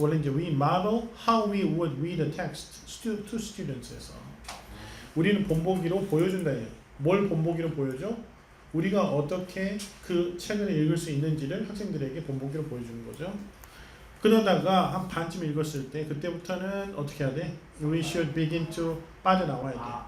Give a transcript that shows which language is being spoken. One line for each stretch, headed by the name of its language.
Korean: 원래 이제
English: we model how we would read a text to students에서
Korean: 우리는 본보기로 보여준다 해요. 뭘 본보기로 보여줘? 우리가 어떻게 그 책을 읽을 수 있는지를 학생들에게 본보기로 보여주는 거죠. 그러다가 한 반쯤 읽었을 때 그때부터는 어떻게 해야 돼?
English: We should begin to
Korean: 빠져나와야 돼.